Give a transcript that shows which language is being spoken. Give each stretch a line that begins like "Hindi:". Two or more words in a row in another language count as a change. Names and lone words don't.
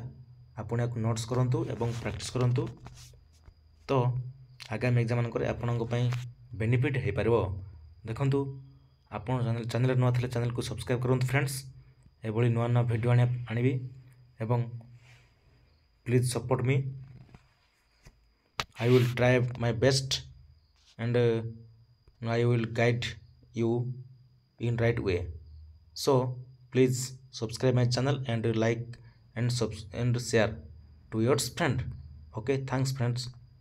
Odia: ଆପଣ ୟାକୁ ନୋଟ୍ସ କରନ୍ତୁ ଏବଂ ପ୍ରାକ୍ଟିସ୍ କରନ୍ତୁ, ତ ଆଗାମୀ ଏକ୍ଜାମ୍ ମାନଙ୍କରେ ଆପଣଙ୍କ ପାଇଁ ବେନିଫିଟ୍ ହେଇପାରିବ। ଦେଖନ୍ତୁ ଆପଣ ଚ୍ୟାନେଲରେ ନୂଆ ଥିଲେ ଚ୍ୟାନେଲକୁ ସବସ୍କ୍ରାଇବ୍ କରନ୍ତୁ ଫ୍ରେଣ୍ଡସ୍, ଏଭଳି ନୂଆ ନୂଆ ଭିଡ଼ିଓ ଆଣିବି ଏବଂ
English: please support me. I will try my best and I will guide you in right way. So please subscribe my channel and like and share to your friend. Okay, thanks friends.